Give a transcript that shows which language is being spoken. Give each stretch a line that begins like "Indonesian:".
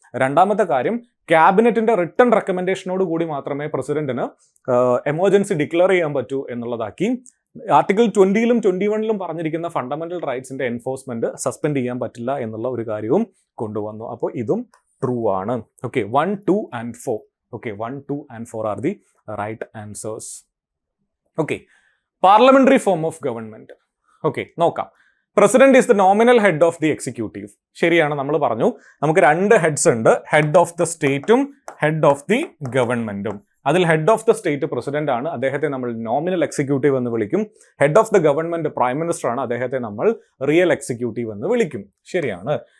Malayalam: രണ്ടാമത്തെ കാര്യം, ക്യാബിനറ്റിന്റെ റിട്ടൺ റെക്കമെൻഡേഷനോട് കൂടി മാത്രമേ പ്രസിഡന്റിന് എമർജൻസി ഡിക്ലെയർ ചെയ്യാൻ പറ്റൂ എന്നുള്ളതാക്കി. ആർട്ടിക്കിൾ 20ലും 21ലും പറഞ്ഞിരിക്കുന്ന ഫണ്ടമെന്റൽ റൈറ്റ്സിന്റെ എൻഫോഴ്സ്മെന്റ് സസ്പെൻഡ് ചെയ്യാൻ പറ്റില്ല എന്നുള്ള ഒരു കാര്യവും കൊണ്ടുവന്നു. അപ്പോൾ ഇതും ട്രൂ ആണ്. 1, 2 and 4.
English: 1, 2 and 4 are the right answers. Parliamentary form of government.
Malayalam: നോക്കാം.
English: President is the nominal head of the executive.
Malayalam: ശരിയാണ്, നമ്മൾ പറഞ്ഞു നമുക്ക് 2 ഹെഡ്സ് ഉണ്ട്, head of the സ്റ്റേറ്റും head of the ഗവൺമെന്റും. അതിൽ head of the state president ആണ്, അദ്ദേഹത്തെ നമ്മൾ നോമിനൽ എക്സിക്യൂട്ടീവ് എന്ന് വിളിക്കും. Head of the government prime minister ആണ്, അദ്ദേഹത്തെ നമ്മൾ റിയൽ എക്സിക്യൂട്ടീവ് എന്ന് വിളിക്കും. ശരിയാണ്.